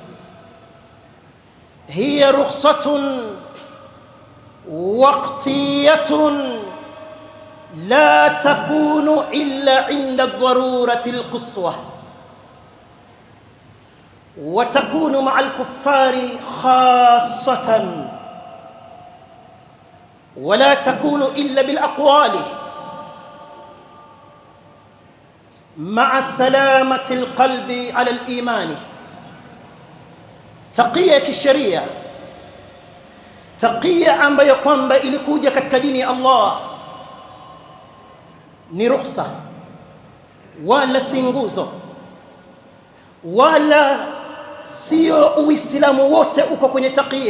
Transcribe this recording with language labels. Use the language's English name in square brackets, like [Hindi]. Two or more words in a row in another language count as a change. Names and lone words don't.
[Arabic] هي رخصة وقتية لا تكون إلا عند الضرورة القصوى، وتكون مع الكفار خاصة، ولا تكون إلا بالأقوال مع سلامة القلب على الإيمان. [Swahili] Taqia ya kisheria, taqia ambayo kwamba ilikuja katika dini ya Allah ni ruhusa, wala si nguzo, wala sio Uislamu wote uko kwenye taqia.